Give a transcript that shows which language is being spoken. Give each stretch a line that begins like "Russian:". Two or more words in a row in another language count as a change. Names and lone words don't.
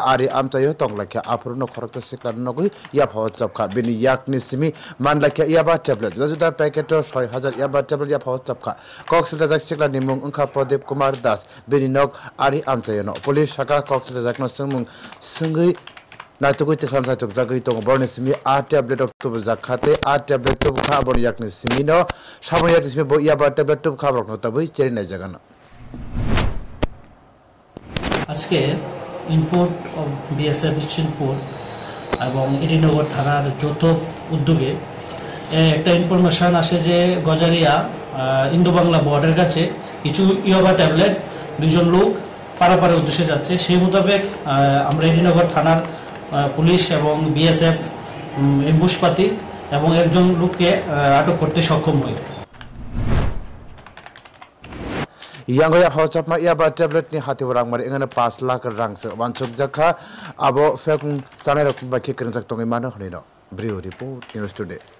Kok Borok: ari amcha yo tonglakya apurno khoroksa sikla nogui ya phawchap kha bini yak Nisimi manlakya yaba tablet juda packet 6000 yaba tablet ya phawchap kha koksilta jak sikla nimung ungkha Pradip Kumar Das beninok ari amchayano police shaka koksilta jak no sungmung sungui naitugui tikham sa tuk jagai tong bornisimi a tablet october jakhate a tablet tub kha bor yakni simino sabon yakni simi bo yaba tablet tub kha borno tabai cheri na jagana
Bangla: আজকে
English: input of
Bangla: বিএসএফ নিশ্চিন্তপুর এবং এডিনগর থানার যৌথ উদ্যোগে একটা ইনফরমেশন আসে যে গজারিয়া ইন্দো বাংলা বর্ডারের কাছে কিছু ইয়াবা ট্যাবলেট দুজন লোক পারাপারের উদ্দেশ্যে যাচ্ছে সেই মোতাবেক আমরা এডিনগর থানার পুলিশ এবং বিএসএফ এমবুশপাতি এবং একজন লোককে আটক করতে সক্ষম হই
Kok Borok: Yang ya phawchap ma ya ba tablet ni hati warang mari engana 5 lakh rang se wansuk jakha abo fekung sanai rok ba khikrin jak tongi mano hnino Brio
English: report news today